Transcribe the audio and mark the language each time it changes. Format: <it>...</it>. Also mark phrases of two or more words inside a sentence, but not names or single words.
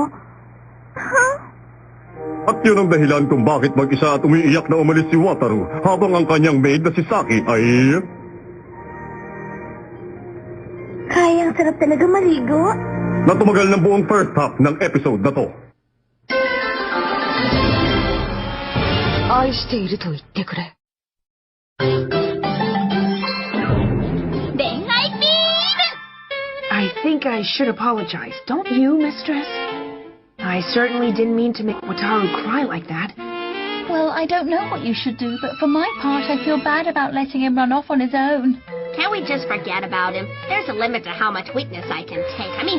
<tl>Huh? At yun ang dahilan kung bakit mag-isa at umiiyak na umalis si Wataru habang ang kanyang maid na si Saki ay... Kaya ang sarap talaga maligo. na tumagal ng buong</tl> <en>first half</en> <tl>ng episode na to.</tl> <ja>愛していると言ってくれ。恋愛ビーム</ja> <en>I think I should apologize, don't you, mistress? I certainly didn't mean to make Wataru cry like that. Well, I don't know what you should do, but for my part, I feel bad about letting him run off on his own. Can't we just forget about him? There's a limit to how much weakness I can take.</en>